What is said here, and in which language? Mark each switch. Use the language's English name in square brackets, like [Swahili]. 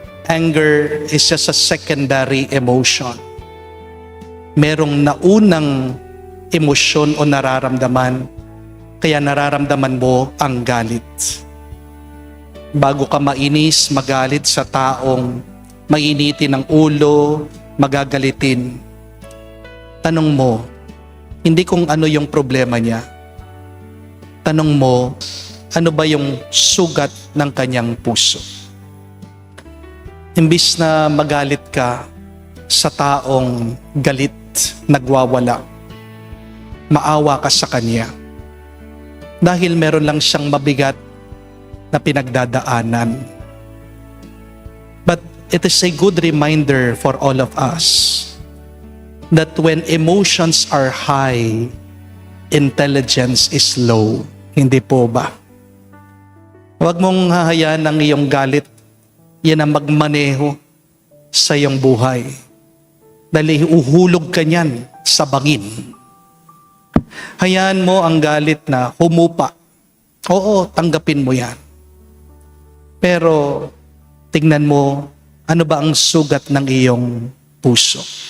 [English] Anger is just a secondary emotion. [Filipino] Merong naunang emosyon o nararamdaman, kaya nararamdaman mo ang galit. Bago ka mainis, magalit sa taong mainitin ang ulo, magagalitin. Tanong mo, hindi kung ano yung problema niya. Tanong mo, ano ba yung sugat ng kanyang puso? Imbis na magalit ka sa taong galit, nagwawala, maawa ka sa kanya. Dahil meron lang siyang mabigat na pinagdadaanan. [English] But it is a good reminder for all of us that when emotions are high, intelligence is low. [Filipino] Hindi po ba? Huwag mong hahayaan ang iyong galit, yan ang magmaneho sa iyong buhay. Dahil uhulog ka niyan sa bangin. Hayaan mo ang galit na humupa. Oo, tanggapin mo yan. Pero tingnan mo, ano ba ang sugat ng iyong puso?